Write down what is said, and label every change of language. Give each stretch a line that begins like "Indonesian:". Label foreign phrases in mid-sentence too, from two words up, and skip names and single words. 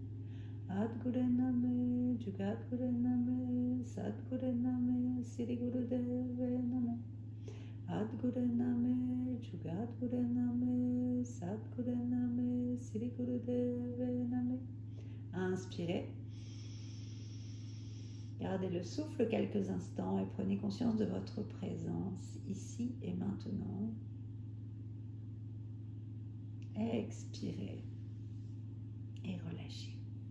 Sanskrit: आदिगुरुनमः, जगद्गुरुनमः, सद्गुरुनमः, श्री गुरुदेव नमः. आदिगुरुनमः, जगद्गुरुनमः, सद्गुरुनमः, श्री गुरुदेव नमः.
French: Inspirez. Gardez le souffle quelques instants et prenez conscience de votre présence ici et maintenant. Expirez et relâchez.